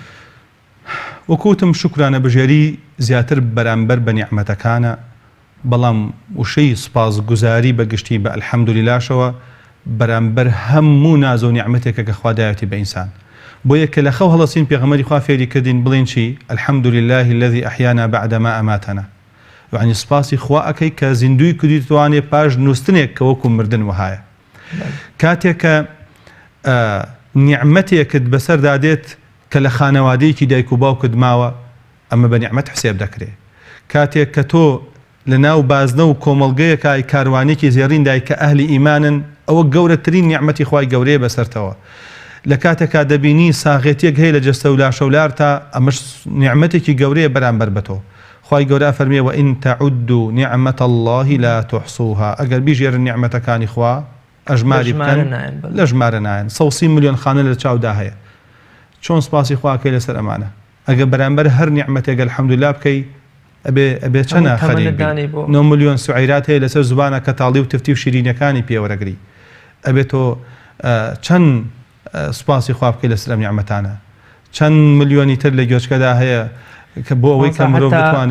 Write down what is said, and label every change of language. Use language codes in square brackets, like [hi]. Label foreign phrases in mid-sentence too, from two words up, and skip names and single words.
[ckb] وەکوتم شکرانە بژێری زیاتر بەرامبەر بە نیعمەتەکانە بەڵام وشەی سوپاسگوزاری بەگشتی بە الحەمدوللاشەوە بەرامبەر هەموو ناز و نیعمەتێکە کە خوا دایەتی بە ئینسان بۆیە کە لە خەو هەڵەسین پێغەمبەری خوا فێری کردین بڵێن چی [ar] الحەمدولله الذي أحيانا بعدما أماتنا [ckb] یعنی سپاسی خوا ئەکەی کە زیندوی کردی توانێ پاش نووستنێک کە وەکو مردن وهایە کاتێک کە نیعمەتێکت بەسەر دادێت کە لە خانەوادەیەکی دایک و باوکت ماوە ئەمە بە نیعمەت حسێب دەکرێت کاتێک کە تۆ لە ناو بازنە و کۆمەڵگەیەکای کاروانێکی زێڕیندای کە ئەهلی ئیمانن ئەوە گەورەترین نیعمەتی خوای گەورەیە بەسەرتەوە لە کاتێکا دەبینی ساغێتیەک هەیە لە جەستە و لاشە و لارتا ئەمەش نیعمەتێکی گەورەیە بەرامبەر بە تۆ خوای گەورە فەرمێ [ar] وئین تەعودوا نعمەت الله لا تحصوها [ckb] ئەگەر بیژێرن نیعمەتەکانی خوا ئەژماری بکەن لە ژمارە نایەن 130 ملیۆن خانە لە چاودا هەیە چۆن سپاسی خواکەی لەسەر ئەمانە ئەگەر بەرامبەر هەر نیعمەتێک الحەمدوللا بکەی ئەبێ چەنە خەریک 9 ملیۆن سوعیرات هەیە لەسەر زبانە کەتاڵی و تفتی و شیرینەکانی پێوەرەگری ئەبێت تۆ چەند سپاسی خوا بکەی لەسەر ئەم نیعمەتانە چەند ملیۆنی تر لە گوێچکەدا هەیە کە بۆ ئەوەی کە مرۆڤ بتوانێت